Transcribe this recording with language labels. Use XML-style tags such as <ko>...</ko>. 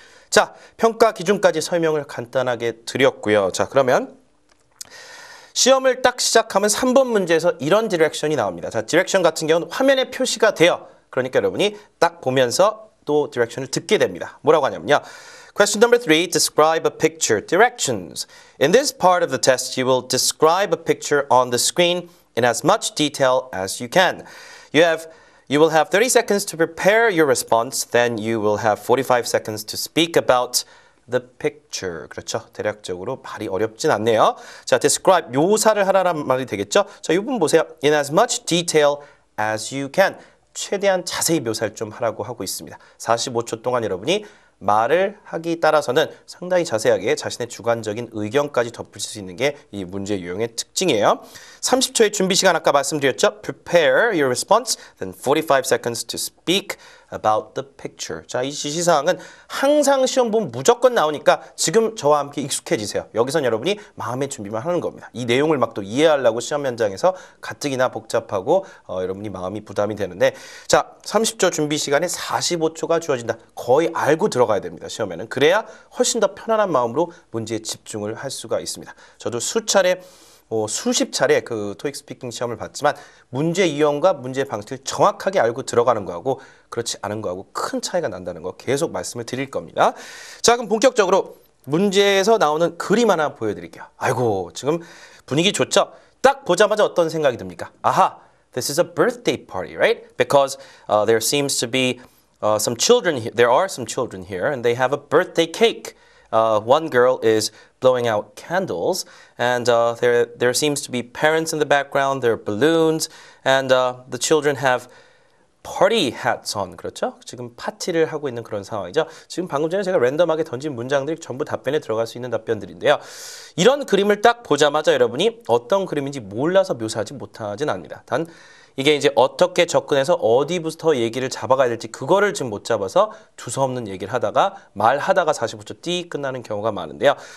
<ko>자, 평가 기준까지 설명을 간단하게 드렸고요. 자, 그러면 시험을 딱 시작하면 3번 문제에서 이런 디렉션이 나옵니다. 자, 디렉션 같은 경우는 화면에 표시가 돼요. 그러니까 여러분이 딱 보면서 또 디렉션을 듣게 됩니다. 뭐라고 하냐면요.</ko> <en>Question number 3, describe a picture. Directions. In this part of the test, you will describe a picture on the screen in as much detail as you can. You will have 30 seconds to prepare your response. Then you will have 45 seconds to speak about the picture.</en> <ko>그렇죠. 대략적으로 말이 어렵진 않네요. 자, describe, 묘사를 하라는 말이 되겠죠. 자, 이 부분 보세요.</ko> <en>In as much detail as you can.</en> <ko>최대한 자세히 묘사를 좀 하라고 하고 있습니다. 45초 동안 여러분이 말을 하기 따라서는 상당히 자세하게 자신의 주관적인 의견까지 덧붙일 수 있는 게 이 문제 유형의 특징이에요. 30초의 준비 시간 아까 말씀드렸죠.</ko> <en>Prepare your response, then 45 seconds to speak about the picture.</en> <ko>자, 이 지시사항은 항상 시험 보면 무조건 나오니까 지금 저와 함께 익숙해지세요. 여기선 여러분이 마음의 준비만 하는 겁니다. 이 내용을 막 또 이해하려고 시험 현장에서 가뜩이나 복잡하고 여러분이 마음이 부담이 되는데 자, 30초 준비 시간에 45초가 주어진다. 거의 알고 들어가야 됩니다. 시험에는. 그래야 훨씬 더 편안한 마음으로 문제에 집중을 할 수가 있습니다. 저도 수십 차례 그 토익 스피킹 시험을 봤지만 문제 유형과 문제 방식을 정확하게 알고 들어가는 거하고 그렇지 않은 거하고 큰 차이가 난다는 거 계속 말씀을 드릴 겁니다. 자, 그럼 본격적으로 문제에서 나오는 그림 하나 보여드릴게요. 아이고, 지금 분위기 좋죠? 딱 보자마자 어떤 생각이 듭니까?</ko> <en>아하, this is a birthday party, right? Because there seems to be some children here. There are some children here and they have a birthday cake. One girl is blowing out candles, and there seems to be parents in the background. There are balloons, and the children have party hats on.</en> <ko>그렇죠? 지금 파티를 하고 있는 그런 상황이죠. 지금 방금 전에 제가 랜덤하게 던진 문장들이 전부 답변에 들어갈 수 있는 답변들인데요. 이런 그림을 딱 보자마자 여러분이 어떤 그림인지 몰라서 묘사하지 못하진 않습니다. 단 이게 이제 어떻게 접근해서 어디부터 얘기를 잡아가야 될지 그거를 지금 못 잡아서 두서없는 얘기를 하다가 말하다가 45초 띠 끝나는 경우가 많은데요.</ko>